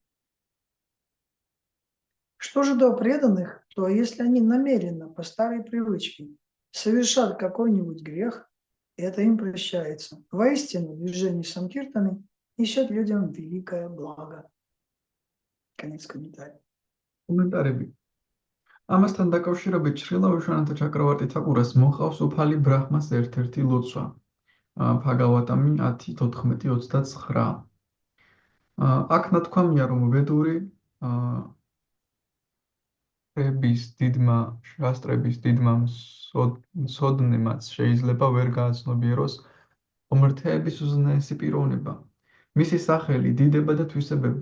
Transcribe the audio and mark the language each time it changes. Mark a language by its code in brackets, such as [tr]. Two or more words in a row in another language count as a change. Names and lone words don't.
[ru] Что же до преданных, то если они намеренно, по старой привычке, совершат какой-нибудь грех, это им прощается. Воистину, движение Санкиртаны несет людям великое благо. Конец комментария. [ka] კომენტარები. ამასთან დაკავშირებით შრილა ვიშვანათა ჩაკრავარტი თაკურას მოყავს უფალი ბრაჰმას ერთ-ერთი ლოცვა. Bhagavatam 10:14-29. აქ ნათქვამია, რომ ვედური შასტრების დიდმა სოდნემაც შეიძლება ვერ გააცნობიეროს ღმრთების უზენაესი პიროვნება, მისი სახელი, დიდება და თვისებები.